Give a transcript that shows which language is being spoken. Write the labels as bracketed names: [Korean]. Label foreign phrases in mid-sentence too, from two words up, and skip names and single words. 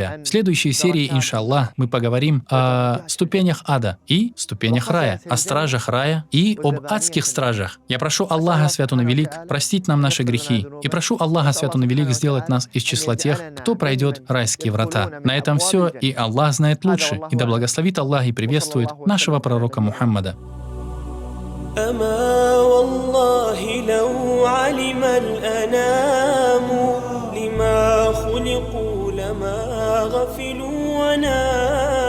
[Russian] В следующей серии, иншаллах, мы поговорим о ступенях ада и ступенях рая, о стражах рая и об адских стражах. Я прошу Аллаха, свят Он и велик, простить нам наши грехи, и прошу Аллаха, свят Он и велик, сделать нас из числа тех, кто пройдет райские врата. На этом все, и Аллах знает лучше, и да благословит Аллах и приветствует нашего пророка Мухаммада. [Arabic] أما والله لو علم الأنام لما غفلوا ونادوا